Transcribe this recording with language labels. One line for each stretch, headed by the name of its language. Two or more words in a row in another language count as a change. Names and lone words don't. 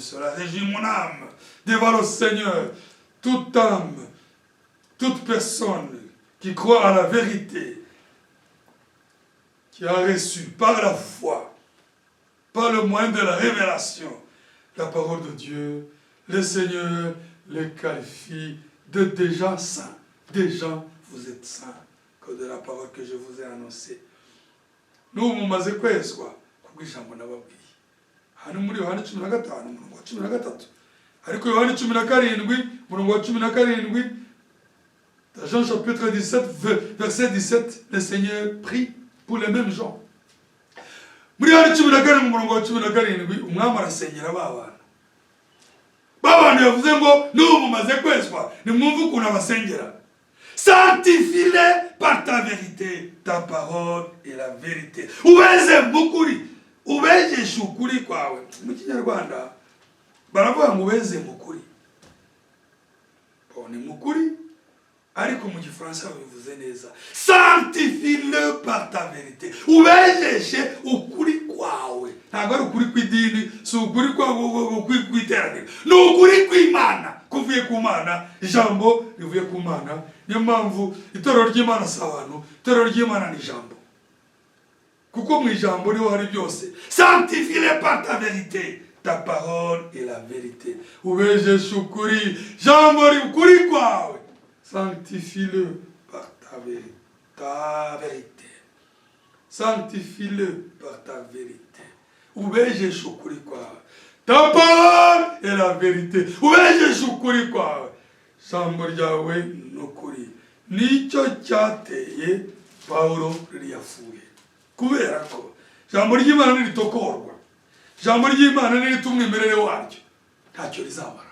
French: Cela régit mon âme devant le Seigneur. Toute âme, toute personne qui croit à la vérité, qui a reçu par la foi, par le moyen de la révélation, la parole de Dieu, le Seigneur les qualifie de déjà saints. Déjà, vous êtes saints, que de la parole que je vous ai annoncée. Nous,
Kinyarwanda: mumaze kwezwa kuko ijambo nababwiye. Hano muri Yohana 15 umurongo wa 13. Ariko Yohana 17 umurongo wa 17,
French: dans Jean chapitre 17, verset 17, le Seigneur prie pour les mêmes gens.
Kinyarwanda: Muri Yohana 17 umurongo wa 17, umwami arasengera babana. Babana yavuze ngo n'ubu mumaze kwezwa nimwumve ukuntu abasengera.
French: Sanctifie-les par ta vérité, ta parole est la vérité.
Kinyarwanda: Ubeze mukuri, ubejeshe ukuri kwawe. Mu Kinyarwanda baravuga ngo ubeze mukuri. Ni mukuri ariko mu Gifaransa bivuze neza.
French: Sanctifie-le par ta vérité.
Kinyarwanda: Ubejeshe ukuri kwawe. Ntabwo ari ukuri kw'idini, si ukuri kw'iteraniro. Ni ukuri kw'Imana. Kuvuye ku Mana, ijambo rivuye ku Mana. Niyo mpamvu itorero ry'Imana si abantu, itorero ry'Imana ni ijambo. Kuko mu ijambo niho hari byose.
French: Sanctifie-le par ta vérité. Ta parole est la vérité.
Kinyarwanda: Ubejeshe ukuri, jambo ri ukuri kwawe.
French: Sanctifie-le par ta vérité. Sanctifie-le par ta vérité.
Kinyarwanda: Ubejeshe ukuri kwawe.
French: Ta parole est la vérité.
Kinyarwanda: Ubejeshe ukuri kwawe. Jambo ryawe n'ukuri. Nicyo cyateye Paulo riyafuye. Kubera ko jambo ry'Imana niritokorwa. Jambo ry'Imana niritumwimerere waryo. Ntacyo rizamara.